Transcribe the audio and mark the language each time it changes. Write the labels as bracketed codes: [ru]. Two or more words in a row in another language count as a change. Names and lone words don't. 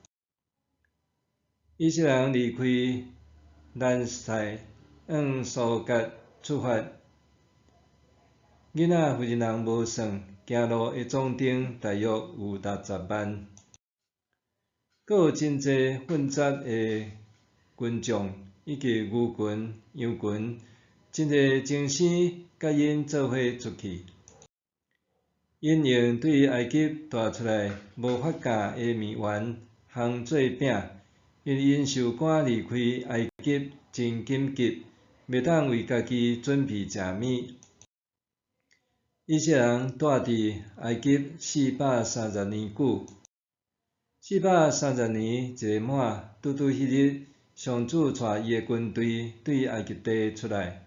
[nan] 以色列人离开兰塞往苏格出发，囡仔妇人人无算，行路的总长大约有60万，阁有真侪混杂的群众，以及牛群、羊群，真侪精生甲因做伙出去。因用对埃及带出来无发价的面丸烘做饼，因为因受赶离开埃及真紧急，袂当为家己准备食物。以色列人住伫埃及430年久，430年一个满，拄拄迄日，上主带伊的军队对埃及地出来。